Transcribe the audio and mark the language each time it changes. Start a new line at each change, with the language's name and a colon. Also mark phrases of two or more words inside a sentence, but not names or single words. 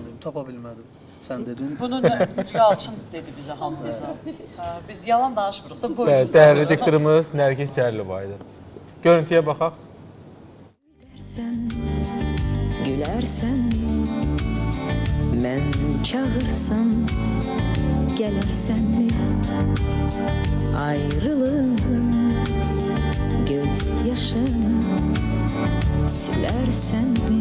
Azerbaijani: tapa bilmədim. Sən dedin. Bunu Yalçın dedi bizə hamımıza. Biz yalan danışmırıq da Bəli, boyumuz. dəyərli diktorumuz Nərgiz Cəlilova idi. Görüntüyə baxaq.
Turkish: Sen gülersen mi? Ben çağırsam gelersen mi? Ayrılığım göz yaşımı silersen mi?